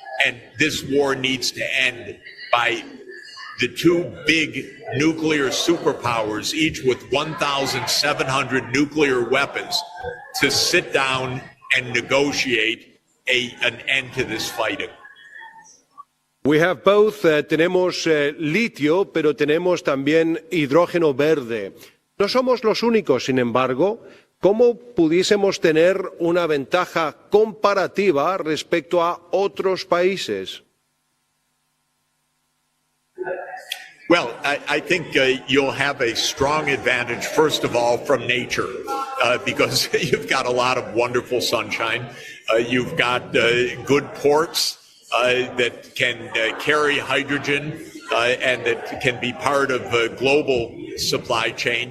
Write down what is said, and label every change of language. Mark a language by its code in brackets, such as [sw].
[en] And this war needs to end by the two big nuclear superpowers, each with 1,700 nuclear weapons, to sit down and negotiate an end to this fighting. We have both. [es] Tenemos litio, pero tenemos también hidrógeno verde. No somos los únicos, sin embargo. ¿Cómo pudiésemos tener una ventaja comparativa respecto a otros países? [en] Well, I think you'll have a strong advantage, first of all, from nature, because you've got a lot of wonderful sunshine. You've got good ports that can carry hydrogen and that can be part of a global supply chain.